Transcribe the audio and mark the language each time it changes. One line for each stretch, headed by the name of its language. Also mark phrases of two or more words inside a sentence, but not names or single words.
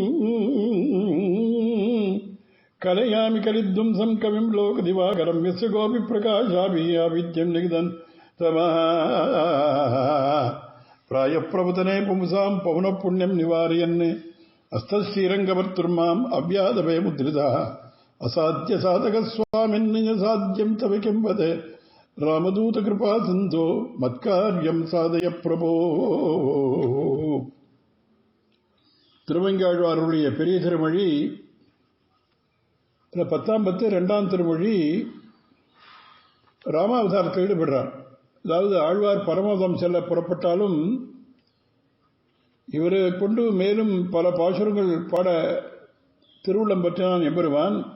Sanskrit: कलयामि कलिद्वंसं कविं लोकदिवाकरं यस्य गोपिप्रकाशाभियाविद्यं निगदन् तमः प्रायप्रवतने पुंसां पवनपुण्यं निवारयन् हस्तश्रीरङ्गवर्तुर्माम् अव्याधभयमुद्रितः असाध्य साधक स्वामिन्निज साध्यं तव किं वद रामदूत कृपा सिन्धो मत्कार्यं साधय प्रभो।
Tamil: திருவெங்காழ்வாருடைய பெரிய திருமொழி 10 திருமொழி ராமாவதாரத்தில் ஈடுபடுறார். அதாவது ஆழ்வார் பரமபதம் செல்ல புறப்பட்டாலும் இவரை கொண்டு மேலும் பல பாசுரங்கள் பாட திருவுள்ளம் பெற்றான் எம்பெருமான்.